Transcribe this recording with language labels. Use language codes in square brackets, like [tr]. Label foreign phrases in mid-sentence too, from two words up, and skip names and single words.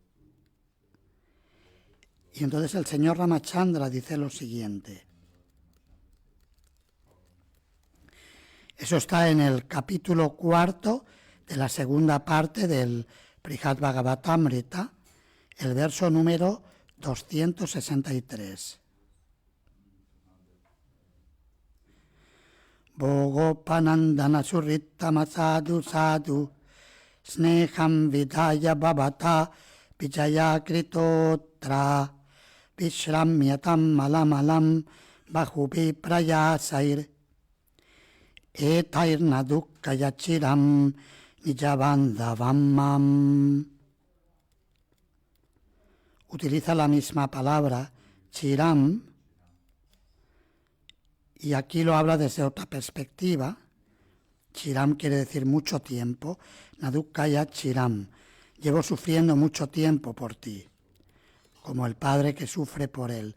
[es] Y entonces el señor Ramachandra dice lo siguiente. Eso está en el capítulo 4 de la segunda parte del Brihad Bhagavatamrita, el verso número 263. [sa] Bhogopanandana surrittama sadhu sadhu sneham vidaya babata vijaya kritotra vishramyatam malamalam bahubi prayasair etairna dukkayachiram nijabandhavamam. [es] Utiliza la misma palabra, chiram, y aquí lo habla desde otra perspectiva. Chiram quiere decir mucho tiempo. [sa] Nadukkaya chiram. [es] Llevo sufriendo mucho tiempo por ti. Como el padre que sufre por él.